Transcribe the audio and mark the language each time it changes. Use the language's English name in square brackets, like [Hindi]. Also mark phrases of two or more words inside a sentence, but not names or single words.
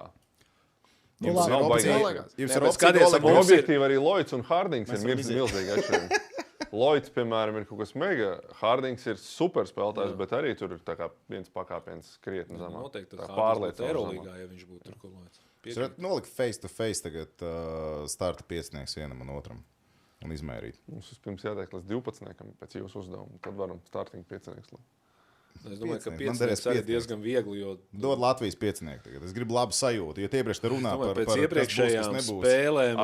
[Latvian] Jums nav baigi. Objektīvi arī Lloyds un Hardings ir milzīgi atšķirīgi. Lloyds, piemēram, ir kaut kas mega. Hardings ir super spēlētājs, bet arī tur ir tā kā viens pakāpiens krietni zemāk. Noteikti tas pārliecināts Eirolīgā, ja viņš būtu tur Lloyds. Jūs varat nolikt [English] face to face [Latvian] tagad starta piecinieks vienam un otram un izmērīt. Mums vispirms jātiek līdz 12. pēc jūsu uzdevuma. Tad varam starting piecinieks. Es domāju, ka piecinieks arī diezgan viegli, jo... Dod Latvijas piecinieku tagad. Es gribu labu sajūtu, jo iepriekš te runā par iepriekšējām spēlēm.